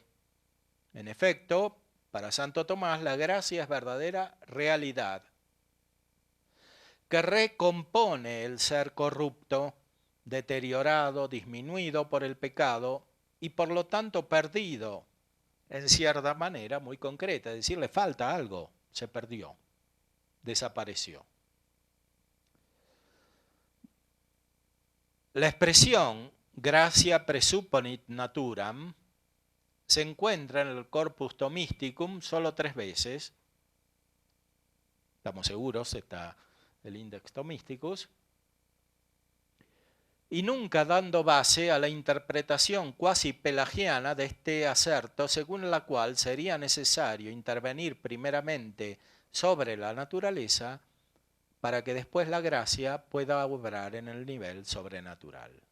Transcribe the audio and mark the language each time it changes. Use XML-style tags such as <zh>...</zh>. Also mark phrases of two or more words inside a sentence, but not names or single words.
<es>En efecto, para Santo Tomás, la gracia es verdadera realidad, que recompone el ser corrupto, deteriorado, disminuido por el pecado y por lo tanto perdido en cierta manera muy concreta, es decir, le falta algo, se perdió, desapareció. La expresión</es> <la>gratia presuponit naturam</la> <es>se encuentra en el Corpus Thomisticum solo 3 veces, estamos seguros, está el Index Thomisticus, y nunca dando base a la interpretación cuasi pelagiana de este acerto, según la cual sería necesario intervenir primeramente sobre la naturaleza para que después la gracia pueda obrar en el nivel sobrenatural.</es>